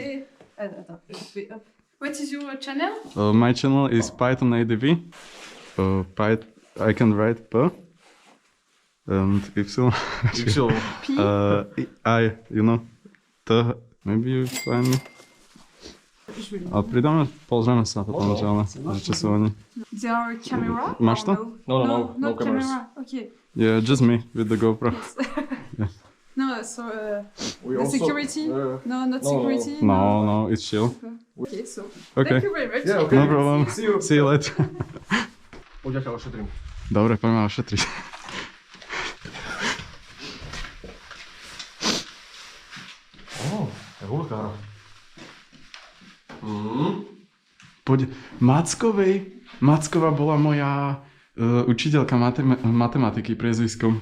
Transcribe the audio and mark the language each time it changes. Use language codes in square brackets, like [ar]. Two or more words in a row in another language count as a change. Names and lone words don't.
[en] Okay. What is your channel? My channel is Python ADV. I can write P and Y. P? I, T. Maybe you find me. [sk] A pridáme, pozrieme sa potom, že čo sú oni. [en] There are camera? [sk] Máš to? [en] Or No, no cameras. camera. Okay. Yeah, just me with the GoPro. Yes. No, so We the also, security? No, not no, security. No, it's chill. Okay, so Okay. thank you very much. Yeah, okay. No problem. See you. See you later. [sk] Poď ťa ošetrím. Dobre, poďme ošetriť. Je hulkára. Poď, Macková bola moja učiteľka matematiky priezviskom.